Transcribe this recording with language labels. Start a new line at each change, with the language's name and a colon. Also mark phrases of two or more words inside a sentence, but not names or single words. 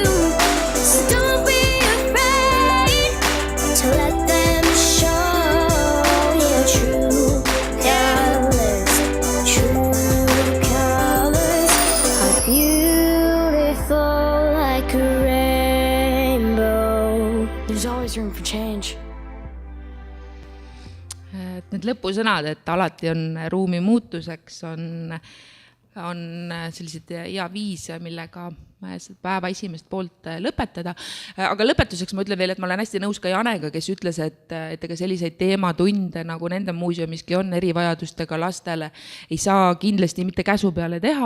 English: So don't be afraid to let them show your true colors. True colors are beautiful like a rainbow. There's always room for change.
Estonian: Need lõpusõnad, et alati on ruumi muutuseks, on sellised hea viis, millega päeva esimest poolt lõpetada. Aga lõpetuseks ma ütlen veel, et ma olen hästi nõus ka Janega, kes ütles, et ega selliseid teematunde, nagu nende muuseumiski on erivajadustega lastele, ei saa kindlasti mitte käsu peale teha.